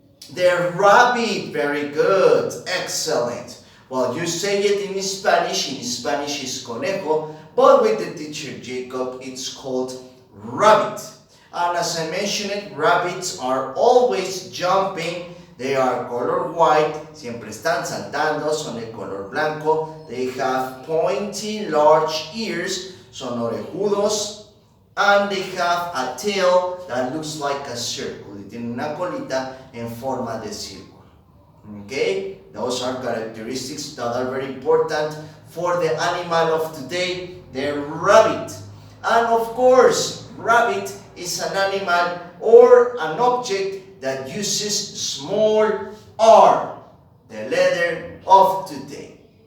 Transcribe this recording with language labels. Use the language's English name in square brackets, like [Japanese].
[English] The rabbit, very good, excellent. Well, you say it in Spanish is conejo, but with the teacher Jacob, it's called rabbit. And as I mentioned, rabbits are always jumping. They are color white, [Spanish] siempre están saltando, son de color blanco. [English] They have pointy, large ears, [Spanish] son orejudos. [English] And they have a tail that looks like a circle. [Spanish] Y tiene una colita en forma de círculo. [English] Okay? Those are characteristics that are very important for the animal of today, the rabbit. And of course, rabbit is an animal or an object that uses small r, the letter of today.